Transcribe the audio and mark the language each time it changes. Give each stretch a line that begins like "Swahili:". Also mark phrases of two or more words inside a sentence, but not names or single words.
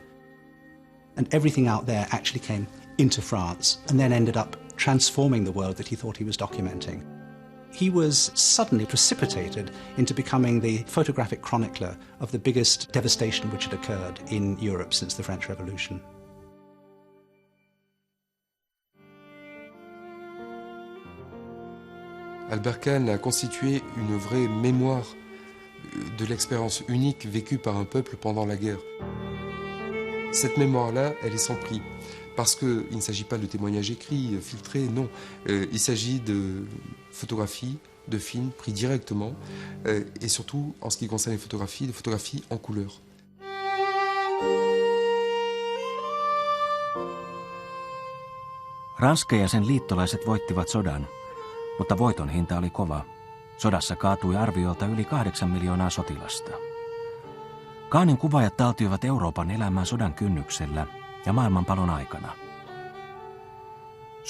English: And everything out there actually came into France and then ended up transforming the world that he thought he was documenting. He was suddenly precipitated into becoming the photographic chronicler of the biggest devastation which had occurred in Europe since the French Revolution.
French: Albert Kahn a constitué une vraie mémoire de l'expérience unique vécue par un peuple pendant la guerre. Cette mémoire-là, elle est sans prix, parce qu'il ne s'agit pas de témoignages écrits, filtrés, non. Il s'agit de photographies, de films pris directement, et surtout, en ce qui concerne les photographies, de photographies en couleur.
Finnish: Ranska ja sen liittolaiset voittivat sodan, mutta voiton hinta oli kova. Sodassa kaatui arviolta yli 8 miljoonaa sotilasta. Kaanin kuvaajat taltioivat Euroopan elämään sodan kynnyksellä ja maailmanpalon aikana.